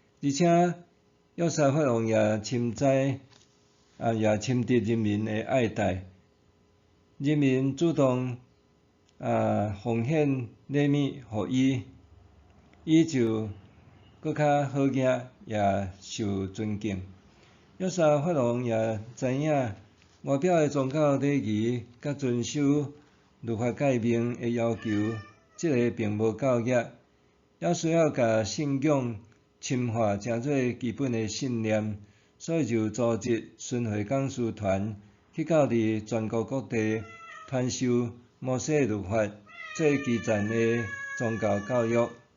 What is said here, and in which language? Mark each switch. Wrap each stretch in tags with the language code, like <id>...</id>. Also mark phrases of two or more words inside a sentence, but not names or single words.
<nan>而且约瑟法王也深知也深得人民的爱戴，人民主动奉献礼物互伊，伊就搁较好行，也受尊敬。约瑟法王也知影外表的宗教礼仪甲遵守律法诫命的要求，即个并无够额，还需要甲信仰深化诚侪基本的信念，所以就组织巡回讲师团去到伫全国各地传授摩西律法最基层的宗教教育。</nan>